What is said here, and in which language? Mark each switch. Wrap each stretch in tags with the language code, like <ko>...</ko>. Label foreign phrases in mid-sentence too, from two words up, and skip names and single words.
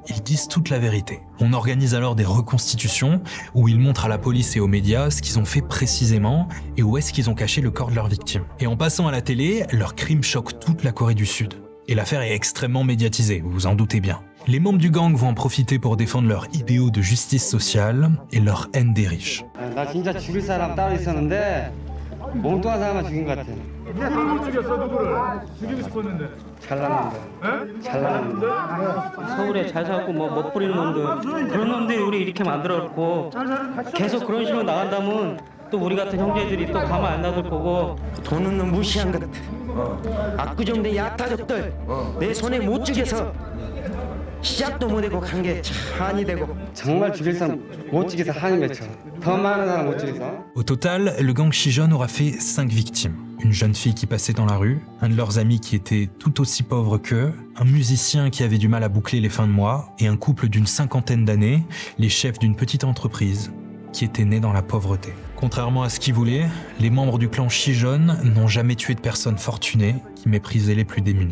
<fr>Ils disent toute la vérité. On organise alors des reconstitutions où ils montrent à la police et aux médias ce qu'ils ont fait précisément et où est-ce qu'ils ont caché le corps de leurs victimes. Et en passant à la télé, leur crime choque toute la Corée du Sud. Et l'affaire est extrêmement médiatisée, vous vous en doutez bien. Les membres du gang vont en profiter pour défendre leurs idéaux de justice sociale et leur haine des riches.</fr> <ko>나 진짜 죽일 사람 따로 있었는데 몽뚱한 사람만 죽인 것 같아. 못 죽였어 누구를? 죽이고 싶었는데. 잘났는데. 서울에 잘 살고 뭐 멋부리는 놈들 그런 놈들이 우리 이렇게 만들어놓고 계속 그런 식으로 나간다면 또 우리 같은 형제들이 또 가만 안 놔둘 거고. 돈 없는 무시한 것, 압구정대 야타족들 내 손에 못 죽여서 시작도 못하고 간 게 한이 되고. 정말 죽일 사람 못 죽여서 한이 맺혀. 더 많은 사람 못 죽여서.</ko> <fr>Au total, le gang Shijeon aura fait 5 victimes. Une jeune fille qui passait dans la rue, un de leurs amis qui était tout aussi pauvre qu'eux, un musicien qui avait du mal à boucler les fins de mois, et un couple d'une 50aine d'années, les chefs d'une petite entreprise, qui était né dans la pauvreté. Contrairement à ce qu'ils voulaient, les membres du clan Shijeon n'ont jamais tué de personnes fortunées qui méprisaient les plus démunis.</fr>